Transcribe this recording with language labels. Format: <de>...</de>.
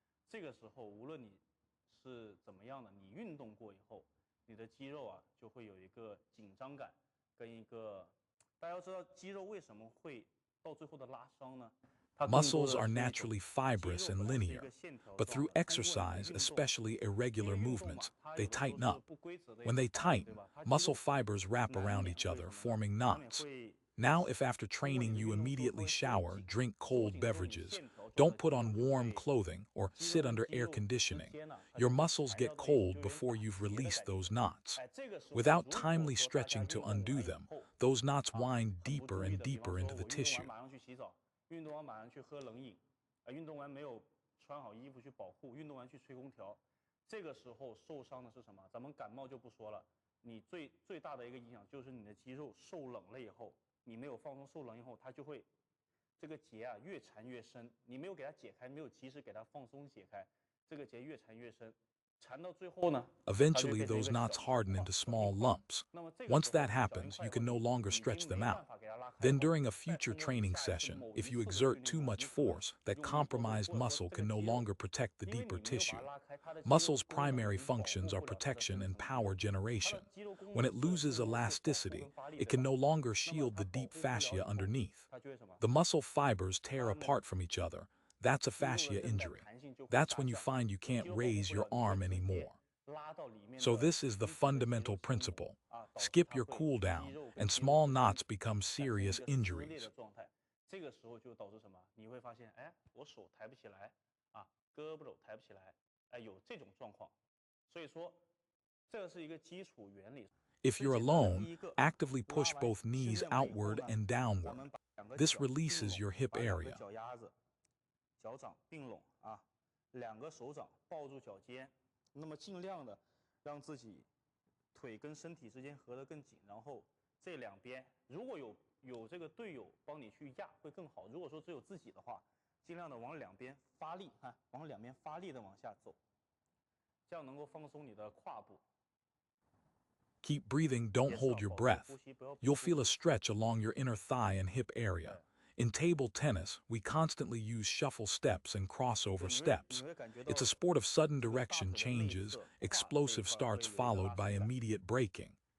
<zh>这个时候，无论你是怎么样的，你运动过以后，你的肌肉啊就会有一个紧张感，跟一个大家要知道肌肉为什么会到最后的拉伤呢？</zh> <en>Muscles are naturally fibrous and linear, but through exercise, especially irregular movements, they tighten up. When they tighten, muscle fibers wrap around each other, forming knots. Now, if after training you immediately shower, drink cold beverages, don't put on warm clothing, or sit under air conditioning, your muscles get cold before you've released those knots. Without timely stretching to undo them, those knots wind deeper and deeper into the tissue.</en> <zh>运动完马上去喝冷饮，运动完没有穿好衣服去保护，运动完去吹空调，这个时候受伤的是什么？咱们感冒就不说了，你最大的一个影响就是你的肌肉受冷了以后，你没有放松受冷以后，它就会这个结啊越缠越深，你没有给它解开，没有及时给它放松解开，这个结越缠越深。</zh> <en>Eventually, those knots harden into small lumps. Once that happens, you can no longer stretch them out. Then during a future training session, if you exert too much force, that compromised muscle can no longer protect the deeper tissue. Muscle's primary functions are protection and power generation. When it loses elasticity, it can no longer shield the deep fascia underneath. The muscle fibers tear apart from each other. That's a fascia injury. That's when you find you can't raise your arm anymore. So this is the fundamental principle. Skip your cool down, and small knots become serious injuries.</en> <zh>这个时候就导致什么？你会发现，哎，我手抬不起来啊，胳膊肘抬不起来，哎，有这种状况。所以说，这个是一个基础原理。</zh> <en>If you're alone, actively push both knees outward and downward. This releases your hip area.</en> <zh>脚掌并拢啊，两个手掌抱住脚尖，那么尽量的让自己腿跟身体之间合得更紧，然后这两边如果有这个队友帮你去压会更好。如果说只有自己的话，尽量的往两边发力啊，往两边发力的往下走，这样能够放松你的胯部。</zh> <en>Keep breathing, don't hold your breath. You'll feel a stretch along your inner thigh and hip area. In table tennis, we constantly use shuffle steps and crossover steps. It's a sport of sudden direction changes, explosive starts followed by immediate braking.</en>